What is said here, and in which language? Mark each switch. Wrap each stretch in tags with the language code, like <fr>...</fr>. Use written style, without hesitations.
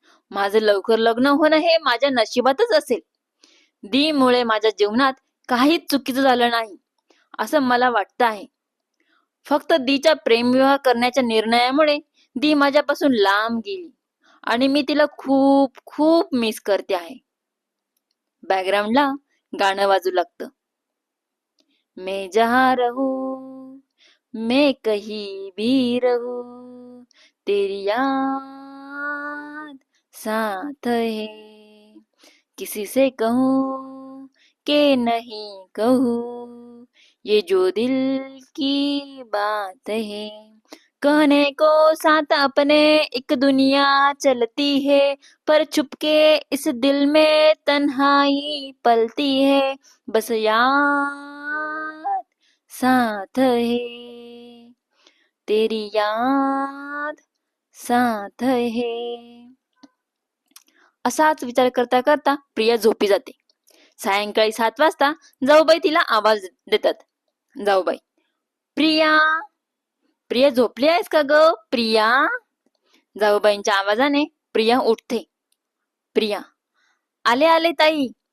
<mr>माझं लवकर लग्न होणं हे माझ्या नशिबातच असेल. दी मुळे माझ्या जीवनात काहीच चुकीचं झालं नाही असं मला वाटतं आहे. फक्त दीच्या प्रेमविवाह करण्याच्या निर्णयामुळे दी माझ्यापासून लांब गेली आणि मी तिला खूप खूप मिस करते आहे. बॅकग्राऊंडला गाणं वाजू लागतं.</mr> <hi>मैं जहाँ रहूं, मैं कहीं भी रहूं, तेरी याद साथ है. किसी से कहूँ कि नहीं कहूँ, ये जो दिल की बात है. कहने को साथ अपने एक दुनिया चलती है, पर चुपके इस दिल में तन्हाई पलती है. बस याद साथ है, तेरी याद साथ है.</hi> <mr>असाच विचार करता करता प्रिया झोपी जाते. सायंकाळी 7 वाजता जाऊबाई तिला आवाज देतात. जाऊबाई, प्रिया, प्रिया झोपली आहेस का ग प्रिया? जाऊबाईंच्या आवाजाने प्रिया उठते. प्रिया, आले आले ताई.</mr>